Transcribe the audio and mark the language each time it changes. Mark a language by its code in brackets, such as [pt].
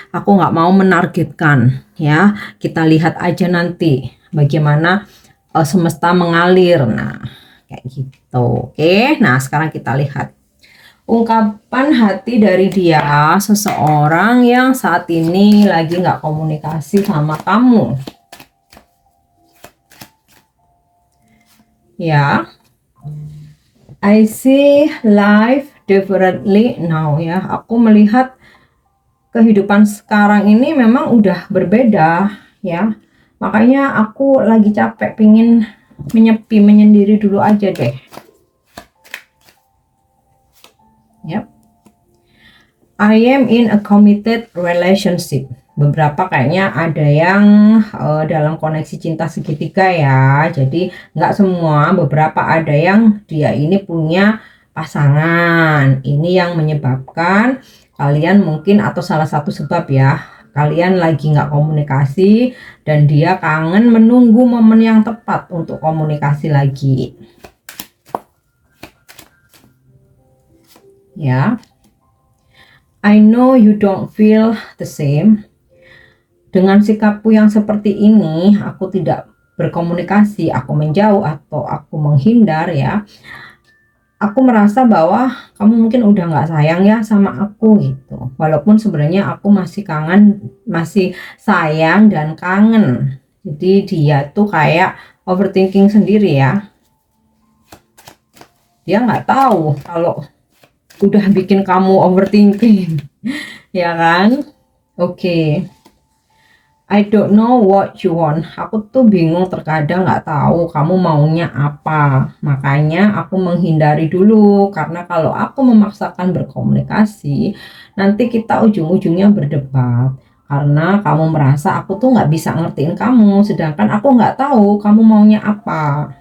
[id] Aku nggak mau menargetkan ya. Kita lihat aja nanti bagaimana semesta mengalir. Nah, kayak gitu. Oke, nah sekarang kita lihat ungkapan hati dari dia, seseorang yang saat ini lagi nggak komunikasi sama kamu. [en] Ya, I see life differently now ya. [id] Aku melihat kehidupan sekarang ini memang udah berbeda ya. Makanya aku lagi capek, pingin menyepi, menyendiri dulu aja deh. Yep. [en] I am in a committed relationship. [id] Beberapa kayaknya ada yang dalam koneksi cinta segitiga ya. Jadi nggak semua, beberapa ada yang dia ini punya pasangan. Ini yang menyebabkan kalian mungkin, atau salah satu sebab ya, kalian lagi nggak komunikasi dan dia kangen menunggu momen yang tepat untuk komunikasi lagi. Ya. [en] I know you don't feel the same. [id] Dengan sikapku yang seperti ini, aku tidak berkomunikasi, aku menjauh atau aku menghindar ya. Aku merasa bahwa kamu mungkin udah nggak sayang ya sama aku gitu. Walaupun sebenarnya aku masih kangen, masih sayang dan kangen. Jadi dia tuh kayak overthinking sendiri ya. Dia nggak tahu kalau udah bikin kamu overthinking. Ya kan? Oke. [en] I don't know what you want. [id] Aku tuh bingung, terkadang nggak tahu kamu maunya apa. Makanya aku menghindari dulu, karena kalau aku memaksakan berkomunikasi, nanti kita ujung-ujungnya berdebat. Karena kamu merasa aku tuh nggak bisa ngertiin kamu, sedangkan aku nggak tahu kamu maunya apa.